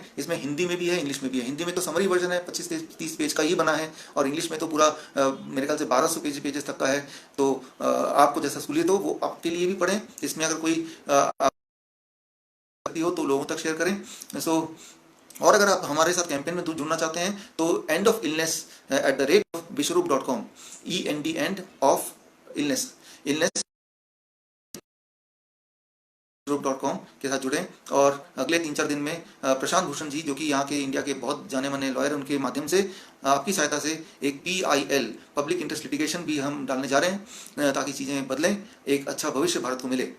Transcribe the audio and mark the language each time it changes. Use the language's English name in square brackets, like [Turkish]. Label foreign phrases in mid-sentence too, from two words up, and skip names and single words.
[Hindi] इसमें हिंदी में भी है, इंग्लिश में भी है। हिंदी में तो [English] summary version [Hindi] है, 25-30 पेज का ही बना है, और इंग्लिश में तो पूरा मेरे ख्याल से 1200 पेजेस तक का है। तो आपको जैसा सहूलियत हो वो आपके लिए भी पढ़ें। इसमें अगर कोई हो तो लोगों तक शेयर करें। और अगर आप हमारे साथ कैंपेन में जुड़ना चाहते हैं तो endofillness@biswaroop.com, END ऑफ इलनेस biswaroop.com के साथ जुड़ें। और अगले 3-4 दिन में प्रशांत भूषण जी, जो कि यहाँ के इंडिया के बहुत जाने माने लॉयर, उनके माध्यम से आपकी सहायता से एक [English] PIL public interest litigation [Hindi] भी हम डालने जा रहे हैं, ताकि चीज़ें बदलें, एक अच्छा भविष्य भारत को मिले।